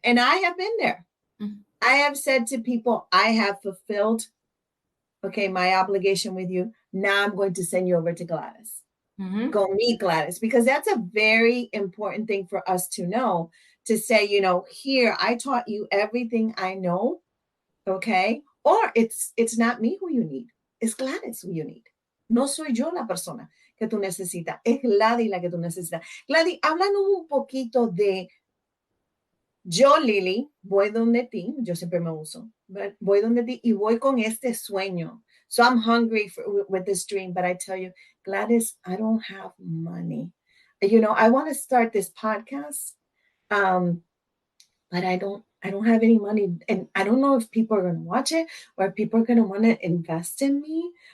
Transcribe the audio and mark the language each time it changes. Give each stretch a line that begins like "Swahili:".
English: And I have been there. I have said to people, I have fulfilled, my obligation with you. Now I'm going to send you over to Gladys. Go meet Gladys, because that's a very important thing for us to know, to say, here, I taught you everything I know, okay? Or it's not me who you need. It's Gladys who you need.
Spanish: No soy yo la persona que tú necesitas. Es Gladys la que tú necesitas. Gladys, háblanos un poquito de yo, Lili, voy donde ti. Yo siempre me uso. Voy donde ti y voy con este sueño.
English: So I'm hungry with this dream, but I tell you, Gladys, I don't have money. I want to start this podcast, but I don't have any money, and I don't know if people are going to watch it or if people are going to want to invest in me.